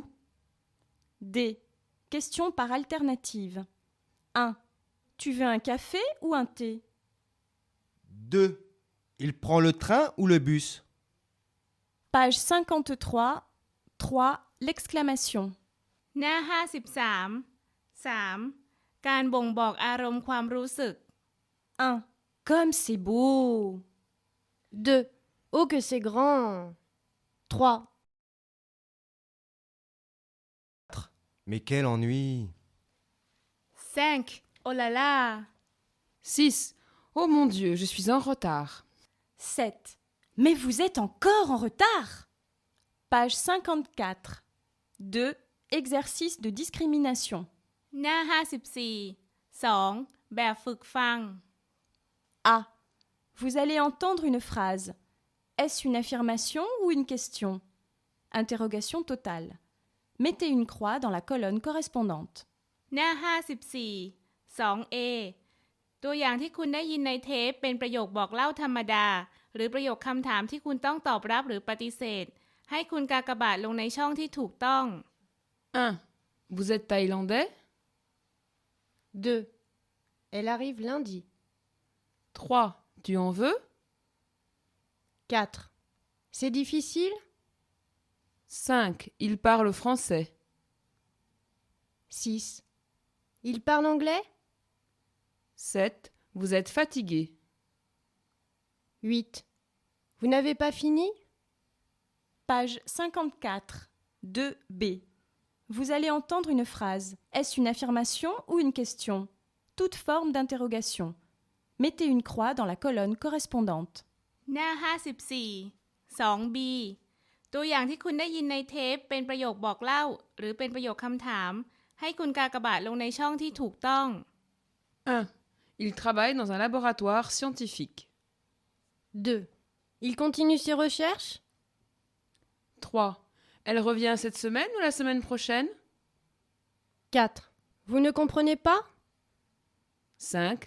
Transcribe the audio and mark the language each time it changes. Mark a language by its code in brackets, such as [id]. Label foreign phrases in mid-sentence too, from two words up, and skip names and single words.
[fr] D. Question par alternative. 1. Tu veux un café ou un thé? 2. Il prend le train ou le bus? Page 53. 3. L'exclamation. [th] หน้า 53 3 การบ่งบอกอารมณ์ความรู้สึก [fr] 1. Comme c'est beau. 2. Oh que c'est grand. 3. Mais quel ennui! 5 oh là là 6. Oh mon Dieu, je suis en retard. 7. Mais vous êtes encore en retard. Page 54. 2. Exercice de discrimination. [th] หน้า 54 2 แบบฝึกฟัง [fr] A. Vous allez entendre une phrase. Est-ce une affirmation ou une question? Interrogation totale. Mettez une croix dans la colonne correspondante. [th] หน้า 54 2a ตัวอย่างที่คุณได้ยินในเทปเป็นประโยคบอกเล่าธรรมดา หรือประโยคคำถามที่คุณต้องตอบรับหรือปฏิเสธ ให้คุณกากบาทลงในช่องที่ถูกต้อง [fr] 1. Vous êtes thaïlandais? 2. Elle arrive lundi. 3. Tu en veux? 4. C'est difficile? 5. Il parle français. 6. Il parle anglais? 7. Vous êtes fatigué. 8. Vous n'avez pas fini? Page 54. 2b. Vous allez entendre une phrase. Est-ce une affirmation ou une question? Toute forme d'interrogation. Mettez une croix dans la colonne correspondante. [th] หน้า 54 2b ตัวอย่างที่คุณได้ยินในเทปเป็นประโยคบอกเล่า หรือเป็นประโยคคำถาม ให้คุณกากบาทลงในช่องที่ถูกต้อง [fr] 1. Il travaille dans un laboratoire scientifique. 2. Il continue ses recherches? 3. Elle revient cette semaine ou la semaine prochaine? 4. Vous ne comprenez pas? 5.